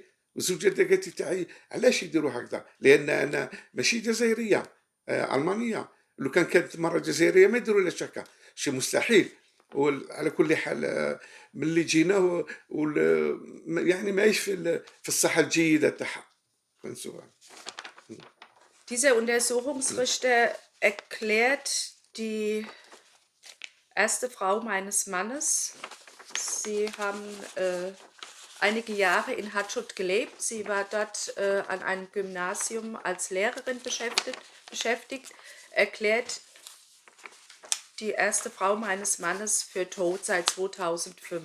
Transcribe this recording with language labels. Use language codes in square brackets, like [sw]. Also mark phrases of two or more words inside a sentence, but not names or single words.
[ar] والزوجه داكاتي تاعي علاش يديروا هكذا؟ لان انا ماشي جزائريه، المانيه. لو كانت مره جزائريه ما يديروا لها هكا، شيء مستحيل. وعلى كل حال ملي جينا يعني ماهيش في الصحه الجيده تاعها. [de] Dieser Untersuchungsrichter erklärt die erste Frau meines Mannes. Sie haben einige Jahre in Hatschut gelebt. Sie war dort an einem Gymnasium als Lehrerin beschäftigt, erklärt die erste Frau meines Mannes für tot seit 2005.